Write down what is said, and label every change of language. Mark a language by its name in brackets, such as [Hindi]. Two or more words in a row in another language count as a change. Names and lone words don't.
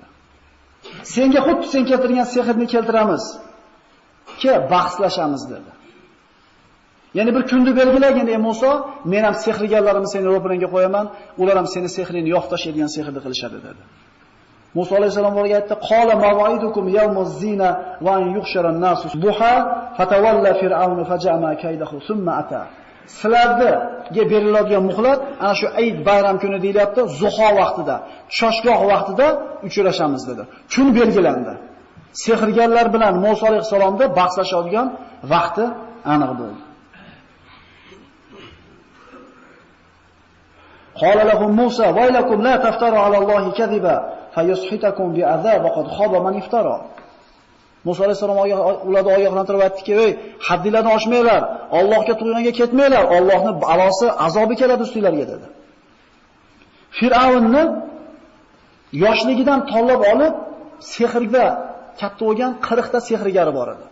[Uzbek] Senga xuddi sen keltirgan sehrni keltiramiz. Ke bahslashamiz dedi. Ya'ni bir kunni belgilagan ey Musa, men ham sehrgarlarimni seni ro'pirangga qo'yaman, ular ham seni sehrini yo'q tashlaydigan sehrni qilishadi dedi. Musa alayhisalom ularga aytdi: [Arabic] "قال موعدكم يوم الزينة وأن يحشر الناس ضحى فتولى فرعون فجمع كيده ثم أتى." [Uzbek] Sizlarga beriladigan muhlat ana shu Eid bayram kuni deyilyapti, zuho vaqtida, choshgoh vaqtida uchrashamiz dedi. Kun belgilandi. Sehrgarlar bilan Musa alayhisalomda bahslashadigan vaqti aniq bo'ldi. [Arabic] قال لهم موسى ويلكم لا تفتروا على الله كذبا فيسحتكم بعذاب وقد خاب من افترى." [Uzbek] Musa alayhisalom ularni ogohlantirib aytdiki, "Ey, haddinglarni oshmanglar, Allohga tug'yonga ketmanglar, Allohning balosi, azobi keladi ustinglarga" dedi. Fir'avnni yoshligidan tanlab olib, sehrga katta bo'lgan 40 ta sehrgari bor edi.